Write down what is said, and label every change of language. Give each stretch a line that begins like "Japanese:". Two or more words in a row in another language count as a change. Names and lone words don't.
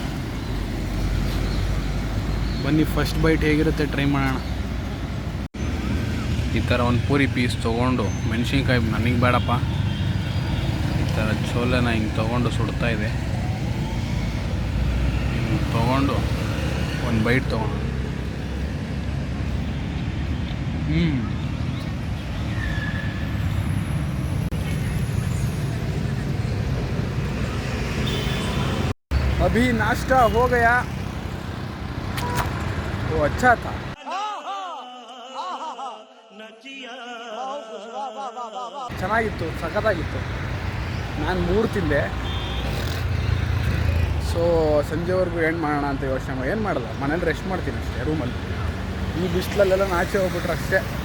Kannada: ಬನ್ನಿ
English: first bite
Kannada: ಹೇಗಿರುತ್ತೆ ಟ್ರೈ ಮಾಡೋಣ. ಈ ಥರ ಒಂದು ಪೂರಿ ಪೀಸ್ ತೊಗೊಂಡು, ಮೆಣಸಿನ್ಕಾಯಿ ನನಗೆ ಬೇಡಪ್ಪ, ಈ ಥರ ಚೋಲೆನ ಹಿಂಗೆ ತೊಗೊಂಡು ಸುಡ್ತಾ ಇದೆ. ಹಿಂಗೆ ತೊಗೊಂಡು ಒಂದು ಬೈಟ್ ತೊಗೊಂಡು
Hindi: अभी नाश्ता हो गया. वो अच्छा था.
Kannada: ಚೆನ್ನಾಗಿತ್ತು, ಸಖತ್ತಾಗಿತ್ತು. ನಾನು 3 ತಿಂದೆ. ಸಂಜೆವರೆಗೂ ಏನು ಮಾಡೋಣ ಅಂತ ಯೋಚನೆ ಏನು ಮಾಡಲ್ಲ, ಮನೇಲಿ ರೆಸ್ಟ್ ಮಾಡ್ತೀನಿ ಅಷ್ಟೇ ರೂಮಲ್ಲಿ. ಈ ಬಿಸಿಲಲ್ಲೆಲ್ಲ ಆಚೆ ಹೋಗ್ಬಿಟ್ರೆ ಅಷ್ಟೇ.